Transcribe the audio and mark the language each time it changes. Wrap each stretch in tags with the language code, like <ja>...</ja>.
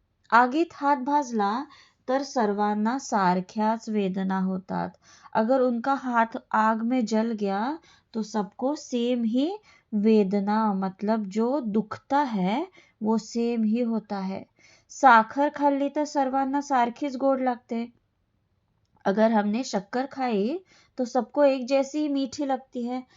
<mr>आगीत हात भाजला तर सर्वांना सारख्याच वेदना होतात.</mr> <hi>अगर उनका हाथ आग में जल गया तो सबको सेम ही वेदना मतलब जो दुखता है वो सेम ही होता है.</hi> <mr>साखर खाल्ली तर सर्वांना सारखीच गोड लागते.</mr> <hi>अगर हमने शक्कर खाई तो सबको एक जैसी ही मीठी लगती है.</hi>